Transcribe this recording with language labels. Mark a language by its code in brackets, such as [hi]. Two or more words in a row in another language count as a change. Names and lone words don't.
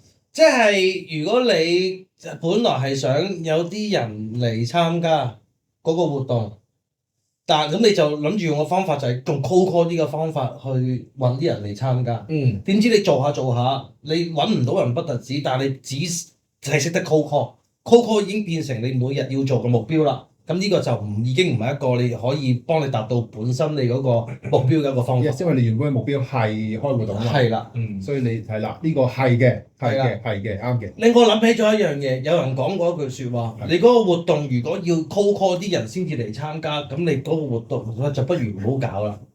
[yue] 即係如果你本來係想有啲人嚟參加嗰個活動，但咁你就諗住用個方法就係用 [en] cold call [yue] 呢個方法去揾啲人嚟參加。點知你做下做下，你揾唔到人不特止，但係你只係識得 [en] cold call， cold call [yue] 已經變成你每日要做嘅目標啦。咁呢個就已經唔係一個你可以幫你達到本身你嗰個目標嘅一個方法。因為你原本嘅目標係開活動啊嘛，係啦。所以你係啦，呢個係嘅，係嘅，係嘅，啱嘅。令我諗起咗一樣嘢，有人講過一句説話，你嗰個活動如果要 [en] cold call [yue] 啲人先至嚟參加，咁你嗰個活動就不如唔好搞啦。